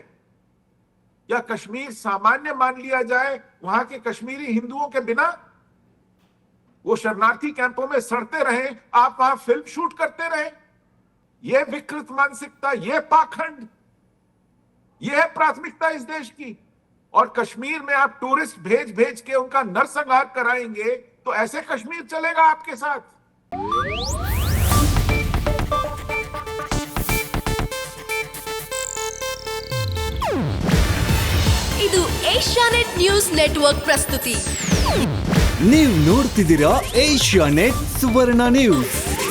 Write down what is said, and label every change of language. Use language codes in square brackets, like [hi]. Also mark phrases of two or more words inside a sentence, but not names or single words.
[hi] या कश्मीर सामान्य मान लिया जाए, वहां के कश्मीरी हिंदुओं के बिना वो शरणार्थी कैंपों में सड़ते रहे, आप वहां फिल्म शूट करते रहे? यह विकृत मानसिकता, यह पाखंड, यह है प्राथमिकता इस देश की। और कश्मीर में आप टूरिस्ट भेज भेज के उनका नरसंहार कराएंगे, तो ऐसे कश्मीर चलेगा आपके साथ? [kn] ಇದು ಏಷ್ಯಾನೆಟ್ ನ್ಯೂಸ್ ನೆಟ್ವರ್ಕ್ ಪ್ರಸ್ತುತಿ. ನೀವು ನೋಡ್ತಿದ್ದೀರಾ ಏಷ್ಯಾನೆಟ್ ಸುವರ್ಣ ನ್ಯೂಸ್.